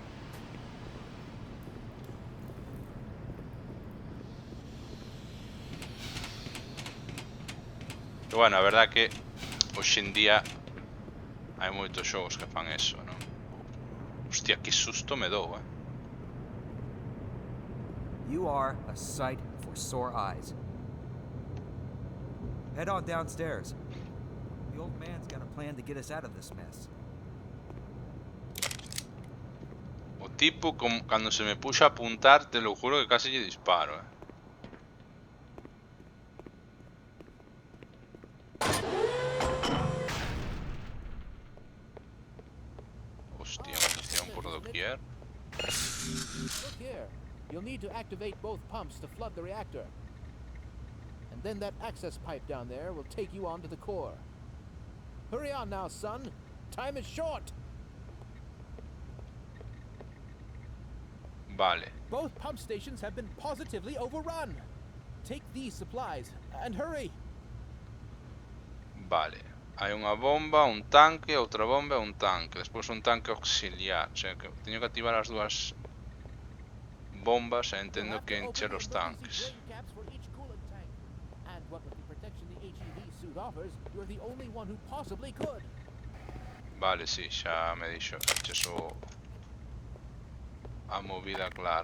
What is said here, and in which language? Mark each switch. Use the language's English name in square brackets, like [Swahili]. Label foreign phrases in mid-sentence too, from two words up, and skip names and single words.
[Galician] Pero bueno, a verdad que hoxe en día hai moitos xogos que fan eso, non? Hostia, que susto me dou, [English] You are a sight for sore eyes. Head on downstairs. The old man's got a plan to get us out of this mess. [Galician] O tipo, [Spanish] cuando se me puso a apuntar, te lo juro que casi le disparo, Hostia, munición por doquier. [English] Look here. You'll need to activate both pumps to flood the reactor. And then that access pipe down there will take you onto the core. Hurry on now, son. Time is short. [Galician] Vale. [English] Both pump stations have been positively overrun. Take these supplies and hurry. [Galician] Vale. Hai unha bomba, un tanque, outra bomba e un tanque. Despois un tanque auxiliar. O sea que teño que activar as dúas bombas e entendo que encher os tanques. Vale, sí, xa me dixo a movida clara.